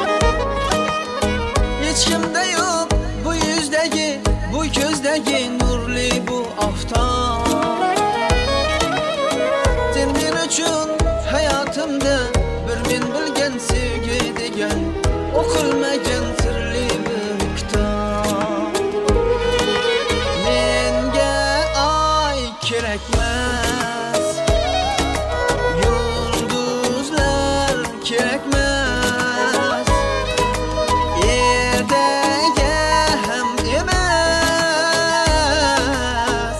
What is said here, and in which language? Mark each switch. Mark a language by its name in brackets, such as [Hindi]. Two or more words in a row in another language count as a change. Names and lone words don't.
[Azerbaijani] Içimdə yox bu yüzdəgi, bu gözdəgi nurli bu aftab. [Uzbek] Sen men [Azerbaijani] üçün həyatımda [Uzbek] bir men bilgan sevgi degan oqulmagan sirli bir kitap. Menga ay kerakmas, yulduzlar kerakmas, ertaga ham emas.